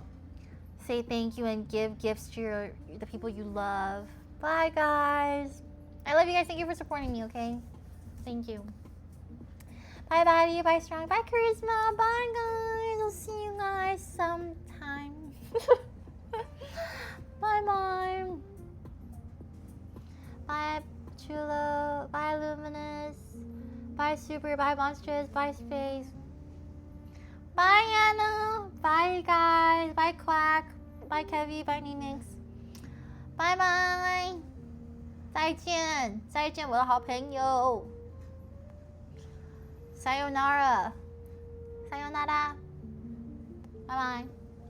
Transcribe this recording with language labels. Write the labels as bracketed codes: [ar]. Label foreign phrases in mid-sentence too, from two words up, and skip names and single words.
[en] Say thank you and give gifts to the people you love. Bye, guys. I love you guys. Thank you for supporting me, okay? Thank you. Bye, Buddy. Bye, Strong. Bye, Charisma. Bye, guys. I'll see you guys sometime. Bye, Mom. Bye, Chulo. Bye, Luminous. Bye, Super. Bye, Monstrous. Bye, Space. Bye, Anna. Bye, guys. Bye, Quack. Bye, Kevy. Bye, Ninix. Bye, bye. [zh] 再见，再见，我的好朋友。 [ja] さよなら、さよなら， [zh] 拜拜。